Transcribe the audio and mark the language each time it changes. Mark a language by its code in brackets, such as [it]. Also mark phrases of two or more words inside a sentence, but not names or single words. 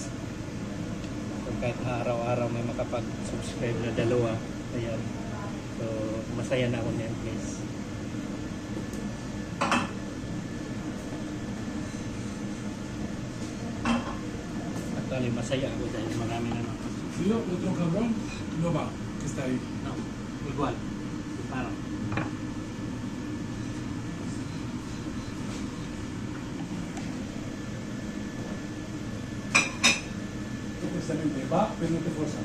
[tl] So kahit araw-araw may makapag-subscribe na dalawa, ayan. So, masaya na ako niyan, guys. Actually, masaya ako dahil marami na nakapag-subscribe. [es] Tío, otro cabrón no va, que está ahí. No, igual. Parang. Precisamente va, pero no te fuerza.